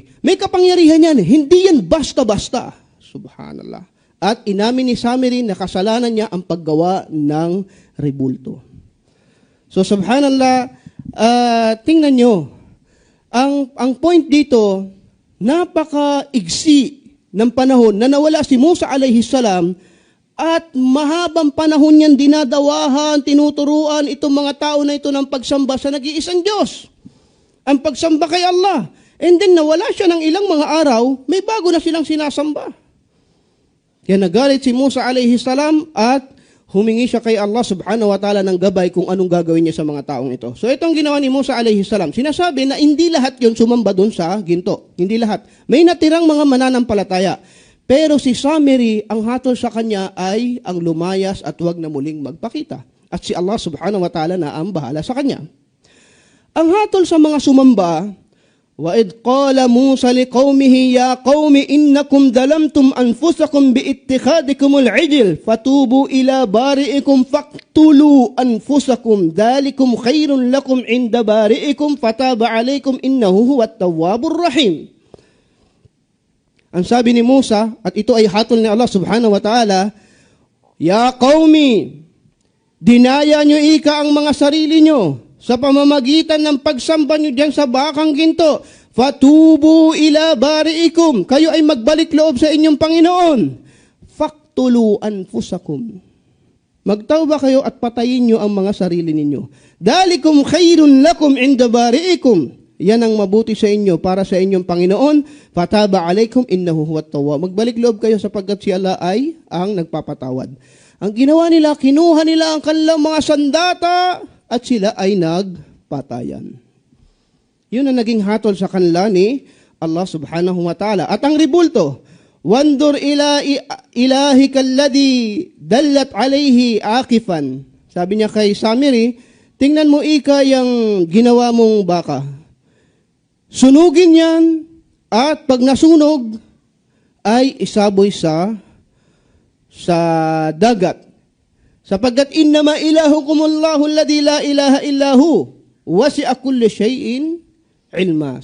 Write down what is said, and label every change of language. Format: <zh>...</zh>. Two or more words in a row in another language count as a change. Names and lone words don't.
<tl>May kapangyarihan yan. Hindi yan basta-basta. Subhanallah. At inamin ni Samiri na kasalanan niya ang paggawa ng rebulto. So subhanallah, tingnan nyo. Ang point dito, napaka-igsi ng panahon na nawala si Musa</tl> <ar>عليه السلام</ar> <tl>at mahabang panahon niyan dinadawahan, tinuturuan itong mga tao na ito ng pagsamba sa nag-iisang Diyos. Ang pagsamba kay Allah.</tl> <en>And then</en> <tl>nawala siya ng ilang mga araw, may bago na silang sinasamba. Kaya nagalit si Musa</tl> <ar>عليه السلام</ar> <tl>at humingi siya kay Allah</tl> <ar>سبحانه وتعالى</ar> <tl>ng gabay kung anong gagawin niya sa mga taong ito. So itong ginawa ni Musa</tl> <ar>عليه السلام,</ar> <tl>sinasabi na hindi lahat yon sumamba doon sa ginto. Hindi lahat. May natirang mga mananampalataya. Pero si Samiri, ang hatol sa kanya ay ang lumayas at huwag na muling magpakita. At si Allah</tl> <ar>سبحانه وتعالى</ar> <tl>na ang bahala sa kanya. Ang hatol sa mga sumamba,</tl> <ar>وَإِذْ قَالَ مُوسَى لِقَوْمِهِ يَا قَوْمِ إِنَّكُمْ ظَلَمْتُمْ أَنفُسَكُمْ بِاتِّخَاذِكُمُ الْعِجْلِ فَتُوبُوا إِلَى بَارِئِكُمْ فَاقْتُلُوا أَنفُسَكُمْ ذَلِكُمْ خَيْرٌ لَكُمْ عِنْدَ بَارِئِكُمْ فَتَابَ عَلَيْكُمْ إِنَّهُ هُوَ التَّوَّابُ الرَّحِيمُ.</ar> <tl>Ang sabi ni Musa, at ito ay hatol ni Allah</tl> <ar>سبحانه وتعالى, يا قوم,</ar> <tl>dinaya nyo ika ang mga sarili nyo sa pamamagitan ng pagsamba nyo diyan sa bakang ginto.</tl> <ar>فتوبوا إلى بارئكم.</ar> <tl>Kayo ay magbalik loob sa inyong Panginoon.</tl> <ar>فاقتلوا أنفسكم.</ar> <tl>Magtawba kayo at patayin nyo ang mga sarili ninyo.</tl> <ar>ذلكم خير لكم عند بارئكم.</ar> <tl>Yan ang mabuti sa inyo para sa inyong Panginoon.</tl> <ar>فتاب عليكم إنه هو التواب.</ar> <tl>Magbalik loob kayo sapagkat si Allah ay ang nagpapatawad. Ang ginawa nila, kinuha nila ang kanilang mga sandata at sila ay nagpatayan. Yun ang naging hatol sa kanila ni Allah</tl> <ar>سبحانه وتعالى.</ar> <tl>At ang ribulto,</tl> <ar>وانظر إلى إلهك الذي ظلت عليه عاكفا.</ar> <tl>Sabi niya kay Samiri, tingnan mo ika yung ginawa mong baka. Sunugin yan at pag nasunog ay isaboy sa dagat.</tl> <ar>Sapagkat إنما إلهكم الله الذي لا إله إلا هو وسع كل شيء علما.</ar>